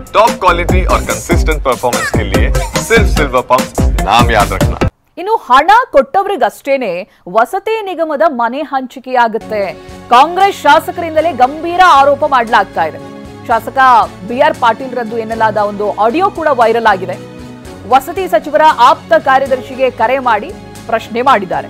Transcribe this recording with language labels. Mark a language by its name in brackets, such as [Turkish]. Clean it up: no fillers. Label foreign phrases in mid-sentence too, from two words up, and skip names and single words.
[English] top quality [Hindi] और [English] consistent performance [Hindi] के लिए सिर्फ सिल्वर पंप नाम याद रखना। [Kannada] ಇನ್ನು ಹಣ ಕೊಟ್ಟವರಿಗಷ್ಟೇನೆ ವಸತಿ ನಿಗಮದ ಮನೆ ಹಂಚಿಕೆಯಾಗುತ್ತೆ. ಕಾಂಗ್ರೆಸ್ ಶಾಸಕರಿಂದಲೇ ಗಂಭೀರ ಆರೋಪ ಮಾಡಲಾಗ್ತಾ ಇದೆ. ಶಾಸಕ ಬಿಆರ್ ಪಾಟೀಲ್ ರದ್ದು ಎನ್ನಲಾದ ಒಂದು ಆಡಿಯೋ ಕೂಡ ವೈರಲ್ ಆಗಿದೆ. ವಸತಿ ಸಚಿವರ ಆಪ್ತ ಕಾರ್ಯದರ್ಶಿಗೆ ಕರೆ ಮಾಡಿ ಪ್ರಶ್ನೆ ಮಾಡಿದ್ದಾರೆ.